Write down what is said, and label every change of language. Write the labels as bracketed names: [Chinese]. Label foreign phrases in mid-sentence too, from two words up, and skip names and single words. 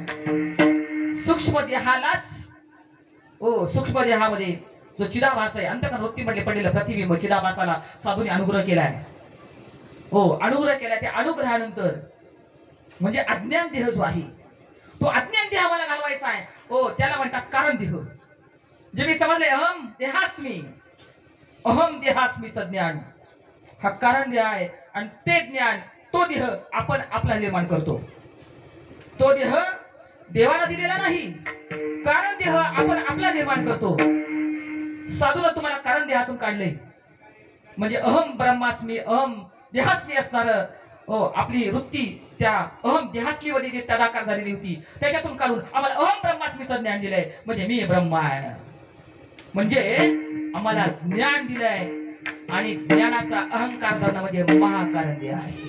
[Marathi] सूक्ष्म देहालाच सूक्ष्म देहामध्ये जो चिदाभास आहे, अंतकरण वृत्तीमध्ये पडलेलं प्रतिबिंब चिदाभासाला साधूने अनुग्रह केलाय. अनुग्रह केलाय. त्या अनुग्रहानंतर म्हणजे अज्ञान देह जो आहे तो अज्ञान देह मला घालवायचा आहे. त्याला म्हणतात कारण देह. जे मी समजले [Sanskrit] अहम देहास्मी, अहम देहास्मीचं [Marathi] ज्ञान हा कारण देह आहे. आणि ते ज्ञान, तो देह आपण आपला निर्माण करतो. तो देह देवाला दिलेला नाही, कारण देह आपण आपला निर्माण करतो. साधूला तुम्हाला कारण देहातून काढले म्हणजे [Sanskrit] अहम ब्रह्मास्मी, अहम देहास्मी [Marathi] असणार आपली वृत्ती त्या [Sanskrit] अहम देहास्मी [Marathi] मध्ये जी तदाकार झालेली होती त्याच्यातून काढून आम्हाला [Sanskrit] अहम ब्रह्मास्मीचं [Marathi] ज्ञान दिलंय. म्हणजे मी ब्रह्म आहे, म्हणजे आम्हाला ज्ञान दिलंय. आणि ज्ञानाचा अहंकार धरणं म्हणजे महाकारण देह आहे.